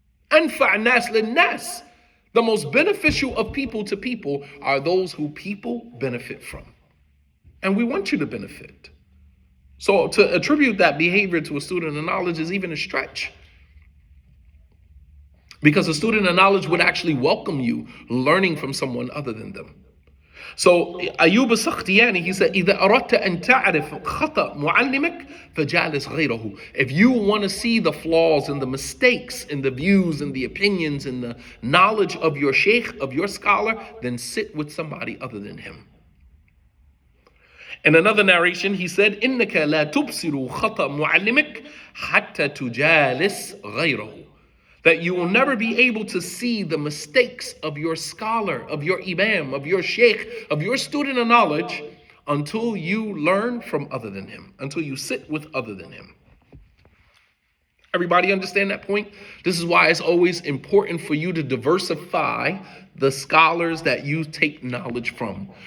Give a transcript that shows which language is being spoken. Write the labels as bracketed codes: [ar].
[ar] Anfa' nas lin nas. [en] The most beneficial of people to people are those who people benefit from. And we want you to benefit. So to attribute that behavior to a student of knowledge is even a stretch. Because a student of knowledge would actually welcome you learning from someone other than them. So Ayub al-Sakhtiyani, he said, [ar] إِذَا أَرَدْتَ أَن تَعْرِفْ خَطَأْ مُعَلِّمِكَ فَجَالِسْ غَيْرَهُ. [en] If you want to see the flaws and the mistakes and the views and the opinions and the knowledge of your sheikh, of your scholar, then sit with somebody other than him. In another narration, he said, [ar] إِنَّكَ لَا تُبْصِرُ خَطَأْ مُعَلِّمِكَ حَتَّى تُجَالِسْ غَيْرَهُ. [en] That you will never be able to see the mistakes of your scholar, of your imam, of your sheikh, of your student of knowledge, until you learn from other than him, until you sit with other than him. Everybody understand that point? This is why it's always important for you to diversify the scholars that you take knowledge from.